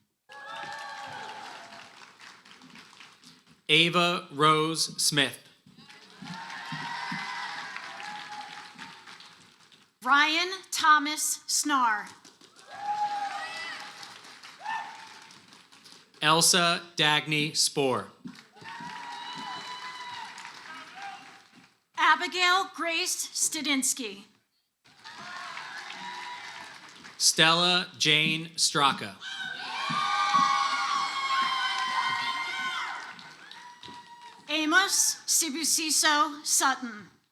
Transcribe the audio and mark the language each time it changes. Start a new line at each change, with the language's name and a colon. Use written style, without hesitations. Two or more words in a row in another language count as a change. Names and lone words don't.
English: Ava Rose Smith. Ryan Thomas Snar. Elsa Dagny Spoor. Abigail Grace Stadinsky. Stella Jane Straka. Amos Sibusiso Sutton.